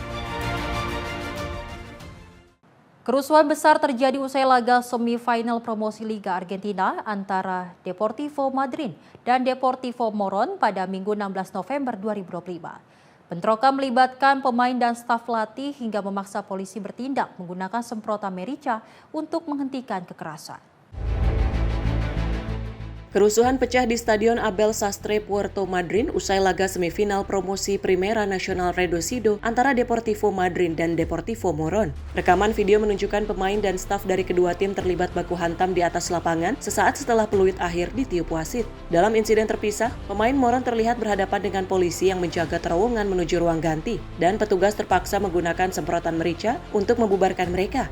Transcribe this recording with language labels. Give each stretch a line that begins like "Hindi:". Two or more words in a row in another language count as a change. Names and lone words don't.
Indonesian: Kerusuhan besar terjadi usai laga semifinal promosi Liga Argentina antara Deportivo Madryn dan Deportivo Morón pada Minggu 16 November 2025. Bentrokan melibatkan pemain dan staf latih hingga memaksa polisi bertindak menggunakan semprotan merica untuk menghentikan kekerasan. Kerusuhan pecah di Stadion Abel Sastre Puerto Madryn usai laga semifinal promosi Primera Nacional Reducido antara Deportivo Madryn dan Deportivo Morón. Rekaman video menunjukkan pemain dan staf dari kedua tim terlibat baku hantam di atas lapangan sesaat setelah peluit akhir ditiup wasit. Dalam insiden terpisah, pemain Morón terlihat berhadapan dengan polisi yang menjaga terowongan menuju ruang ganti, dan petugas terpaksa menggunakan semprotan merica untuk membubarkan mereka.